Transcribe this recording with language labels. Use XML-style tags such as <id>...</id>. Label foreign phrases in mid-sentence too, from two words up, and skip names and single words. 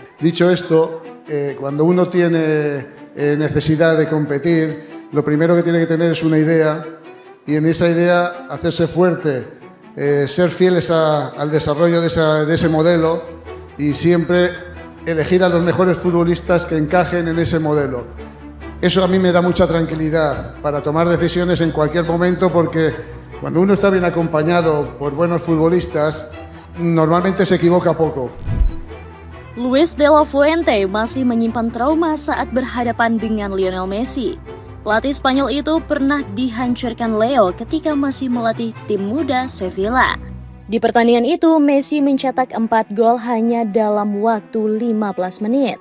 <es>Dicho esto, cuando uno tiene necesidad de competir, lo primero que tiene que tener es una idea y en esa idea hacerse fuerte, ser fieles al desarrollo de ese modelo y siempre elegir a los mejores futbolistas que encajen en ese modelo. Eso a mí me da mucha tranquilidad para tomar decisiones en cualquier momento porque cuando uno está bien acompañado por buenos futbolistas, normalmente se equivoca poco.</es> <id>Luis de la Fuente masih menyimpan trauma saat berhadapan dengan Lionel Messi. Pelatih Spanyol itu pernah dihancurkan Leo ketika masih melatih tim muda Sevilla. Di pertandingan itu, Messi mencetak 4 gol hanya dalam waktu 15 menit.</id>